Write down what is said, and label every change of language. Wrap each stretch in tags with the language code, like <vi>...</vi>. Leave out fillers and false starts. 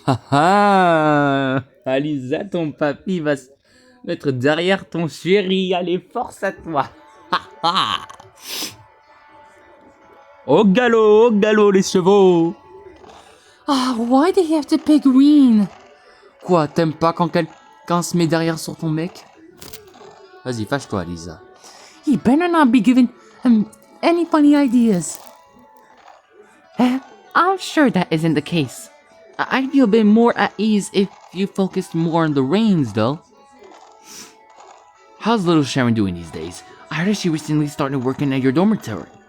<fr>Haha! Alisa, ton papy va se mettre derrière ton chéri. Allez, force à toi! Haha! Au galop, les chevaux!</fr> <en>Why did he have to pick green?</en> <fr>Quoi, t'aimes pas quand quelqu'un se met derrière sur ton mec? Vas-y, fâche-toi, Lisa.</fr> <en>He better not be giving him any funny ideas. I'm sure that isn't the case. I'd feel a bit more at ease if you focused more on the reins, though. How's little Sharon doing these days? I heard she recently started working at your dormitory.</en>